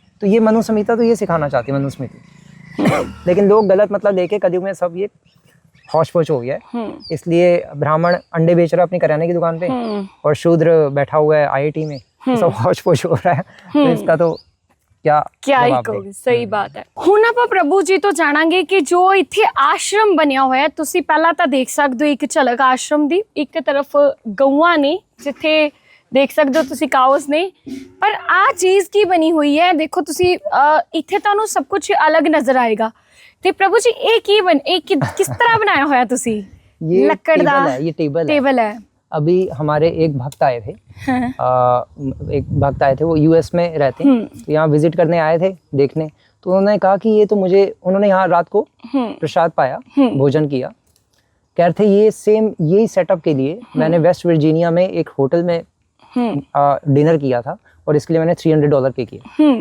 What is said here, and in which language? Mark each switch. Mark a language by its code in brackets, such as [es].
[hi] तो ये मनुसंहिता तो ये सिखाना चाहती है, मनुस्मृति। लेकिन लोग गलत मतलब लेके कलयुग में सब ये हौश पौश हो गया है। इसलिए ब्राह्मण अंडे बेच रहा है अपनी करियाने की दुकान पे, और शूद्र बैठा हुआ है IIT में, सब हौश पौश हो रहा है। तो इसका तो क्या ही कहोगे। सही बात है। [pa] ਹੁਣ ਆਪਾਂ ਪ੍ਰਭੂ ਜੀ ਤੋਂ ਜਾਣਾਂਗੇ ਕਿ ਜੋ ਇੱਥੇ ਆਸ਼ਰਮ ਬਣਿਆ ਹੋਇਆ, ਤੁਸੀਂ ਪਹਿਲਾਂ ਤਾਂ ਦੇਖ ਸਕਦੇ ਹੋ ਇੱਕ ਝਲਕ ਆਸ਼ਰਮ ਦੀ। ਇੱਕ ਤਰਫ ਗਊਆਂ ਨੇ ਜਿੱਥੇ ਦੇਖ ਸਕਦੇ ਹੋ ਤੁਸੀਂ ਕਾਉਸ ਨੇ, ਪਰ ਆ ਚੀਜ਼ ਕੀ ਬਣੀ ਹੋਈ ਹੈ ਦੇਖੋ ਤੁਸੀਂ, ਇੱਥੇ ਤੁਹਾਨੂੰ ਸਭ ਕੁਝ ਅਲੱਗ ਨਜ਼ਰ ਆਏਗਾ। ਤੇ ਪ੍ਰਭੂ ਜੀ ਇਹ ਕੀ ਕਿਸ ਤਰ੍ਹਾਂ ਬਣਾਇਆ ਹੋਇਆ ਤੁਸੀਂ? [hi] ये [pa] ਲੱਕੜ ਦਾ [hi] ये टेबल है। अभी हमारे एक भक्त आए थे, एक भक्त आए थे, वो US में रहते हैं, तो यहाँ विजिट करने आए थे देखने। तो उन्होंने कहा कि ये तो उन्होंने यहाँ रात को प्रसाद पाया, भोजन किया। कह रहे थे ये सेम यही सेटअप के लिए मैंने वेस्ट वर्जीनिया में एक होटल में डिनर किया था, और इसके लिए मैंने $300 पे किया।